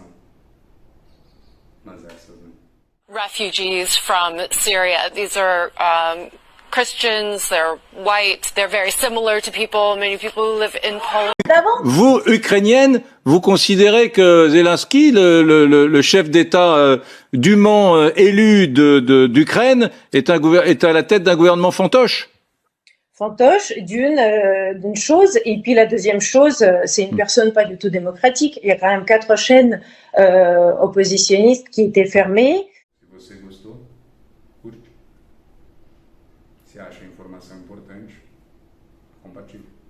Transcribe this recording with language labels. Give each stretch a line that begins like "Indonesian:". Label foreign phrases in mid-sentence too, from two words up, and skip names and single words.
Portuguese: Mas essas não.
English: Refugees from Syria. These are Christians, they're white, they're very similar to many people who live in Poland.
French: Vous, Ukrainienne, vous considérez que Zelensky, le chef d'État dûment élu d'Ukraine, est à la tête d'un gouvernement fantoche? Fantoche, d'une chose, et puis la deuxième chose, c'est une personne pas du tout démocratique. Il y a quand même 4 chaînes oppositionnistes qui étaient fermées.
Portuguese: Se você gostou, curte. Se acha a informação importante, compartilhe.